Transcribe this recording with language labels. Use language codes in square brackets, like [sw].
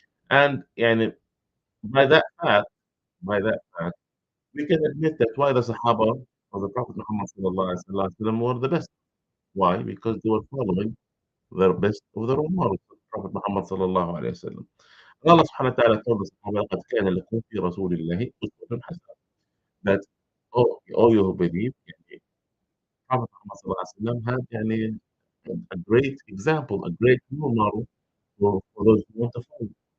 [en] And by that fact, by that fact, we can admit that why the Sahaba of the Prophet Muhammad sallallahu alaihi wasallam were the best. Why? Because they were following the best of the role models of Prophet Muhammad sallallahu alayhi wa sallam. Allah subhanahu wa ta'ala told us, [ar] لَقَدْ كَانَ لَكُمْ فِي رَسُولِ اللَّهِ أُسْوَةٌ حَسَنَةٌ. [en] That all you who believe, Prophet Muhammad sallallahu alayhi wa sallam had a great example, a great role model for those who want to follow.